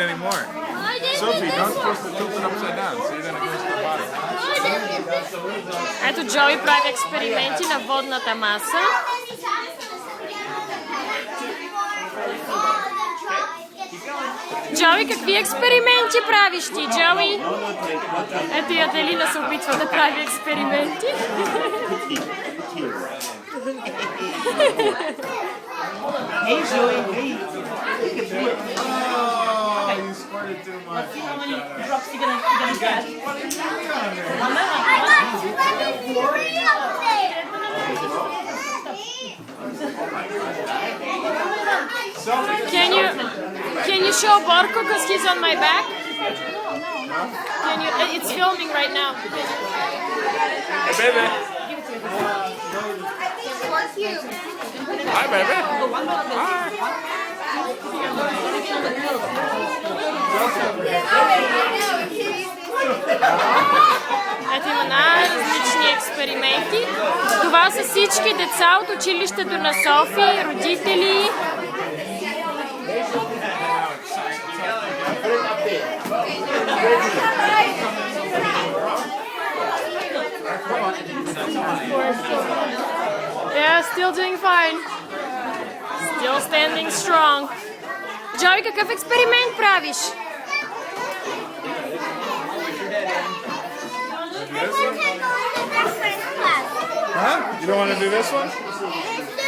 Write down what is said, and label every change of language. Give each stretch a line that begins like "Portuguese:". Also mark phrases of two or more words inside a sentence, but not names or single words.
Bulgarian: Ето Джои прави експерименти на водната маса. Джои, какви експерименти правиш ти, Джои? Ето и Аделина се опитва да прави експерименти.
English: Hey, Joey. Hey. Oh, you squirted too much. Let's see how many drops you're gonna catch. Can you show Borko because he's on my back? Can you? It's filming right now. Hey, baby. Hi, baby.
Bulgarian: Ето има най-различни експерименти. Това са всички деца от училището на Софи, родители.
English: Yeah, still doing fine. Still standing strong.
Bulgarian: Джои, какъв експеримент правиш?
English: Huh? You don't want to do this one?